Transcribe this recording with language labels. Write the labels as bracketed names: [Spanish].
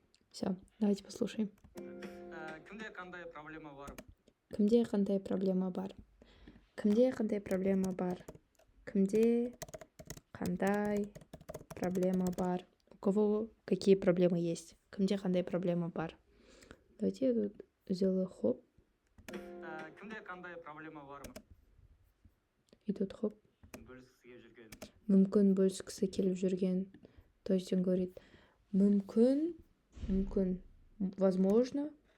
[Russian] Все, давайте послушаем. [Kazakh] Кімде қандай проблема бар? Кімде қандай проблема бар? Кімде қандай проблема бар? Кімде қандай проблема бар? [Russian] У кого какие проблемы есть? [Kazakh] Кімде қандай проблема бар? [Russian] Давайте я тут сделаю хоп. [Kazakh] Кімде қандай проблема бар? [Russian] И тут хоп. [Kazakh] Бөліскісі келіп жүрген. Мүмкін бөліскісі келіп жүрген. [Russian] То есть он говорит, [Kazakh] мүмкін, [Russian] возможно.